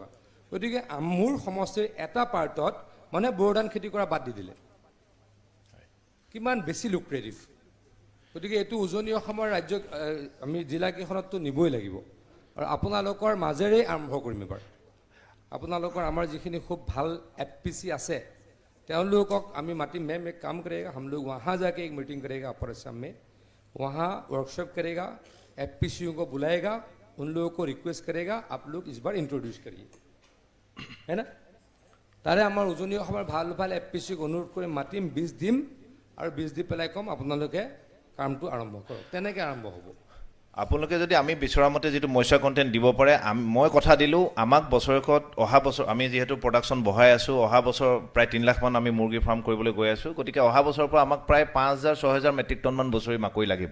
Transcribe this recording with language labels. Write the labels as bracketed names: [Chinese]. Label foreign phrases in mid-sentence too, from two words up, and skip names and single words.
[Assamese] গতিকে মোৰ সমষ্টিৰ এটা পাৰ্টত মানে বড়ো ধান খেতি কৰা বাদ দি দিলে, কিমান বেছি লুক্ৰেটিভ। গতিকে এইটো উজনি অসমৰ ৰাজ্য, আমি জিলাকেইখনততো নিবই লাগিব, আৰু আপোনালোকৰ মাজেৰেই আৰম্ভ কৰিম এবাৰ। আপোনালোকৰ আমাৰ যিখিনি খুব ভাল FPC আছে, তেওঁলোকক আমি মাতিম, [Hindi] मैम एक काम करेगा, हम लोग वहाँ जाके एक मीटिंग करेगा अपर असम में, वहाँ वर्कशॉप करेगा, FPCओं को बुलाएगा, उन लोगों को रिक्वेस्ट करेगा आप लोग इस बार इंट्रोड्यूस करिए, है ना। [Assamese] তাৰে আমাৰ উজনি অসমৰ ভাল ভাল FPCক অনুৰোধ কৰি মাতিম, 20 দিম, আৰু 20 দি পেলাই ক'ম আপোনালোকে কামটো আৰম্ভ কৰক, তেনেকৈ আৰম্ভ হ'ব। আপোনালোকে যদি আমি বিচৰা মতে যিটো মইশ্চাৰ কণ্টেণ্ট দিব পাৰে, মই কথা দিলোঁ, আমাক বছৰেকত অহা বছৰ আমি যিহেতু প্ৰডাকশ্যন বঢ়াই আছোঁ, অহা বছৰ প্ৰায় 3 লাখমান আমি মুৰ্গী ফাৰ্ম কৰিবলৈ গৈ আছোঁ, গতিকে অহা বছৰৰ পৰা আমাক প্ৰায় 5,000-6,000 মেট্ৰিক টনমান বছৰি মাকৈ লাগিব।